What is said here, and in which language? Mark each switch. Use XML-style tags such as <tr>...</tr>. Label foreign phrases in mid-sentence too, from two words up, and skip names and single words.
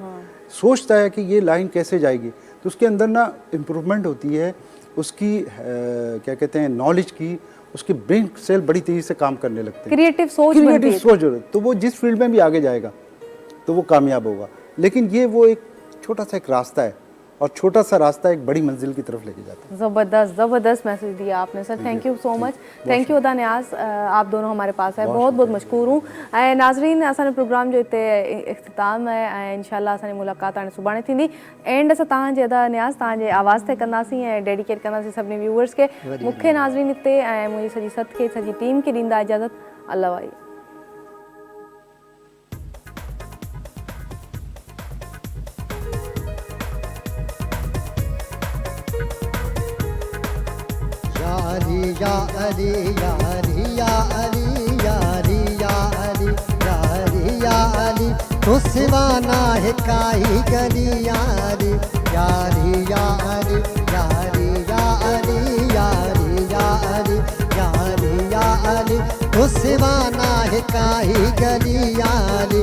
<hi>सोचता है कि ये लाइन कैसे जाएगी, तो उसके अंदर ना इम्प्रूवमेंट होती है उसकी क्या कहते हैं नॉलेज की, उसके ब्रेन सेल बड़ी तेज़ी से काम करने लगते हैं, क्रिएटिव सोच, तो वो जिस फील्ड में भी आगे जाएगा तो वो कामयाब होगा। लेकिन ये वो एक छोटा सा एक रास्ता है, और छोटा सा रास्ता एक बड़ी मंजिल की तरफ लेके जाता है। ज़बरदस्त मैसेज दिया आपने सर,</hi> <en>Thank you so much. Thank you</en> <hi>अदा न्याज, आप दोनों हमारे पास है, बहुत बहुत मशकूर हूँ। नाजरीन,</hi> <sd>असांजो प्रोग्राम जो हिते इख्तिताम है, इंशाल्लाह असांजी मुलाक़ात हाणे सुभाणे थींदी। एंड असां तव्हांजे अदा न्याज तव्हांजे आवाज़ ते कंदासीं ऐं डेडिकेट कंदासीं सभिनी व्यूवर्स खे। मूंखे नाज़रीन हिते ऐं मुंहिंजी सॼी सत खे, सॼी टीम खे ॾींदा इजाज़त। अल्लाह वाई। या अली या अली या अली या अली या अली या अली या अली, तो सिवा ना है काई गली यारी, यारी या अली या अली या अली या अली या अली या अली या अली, तो सिवा ना है काई गली यारी।</sd>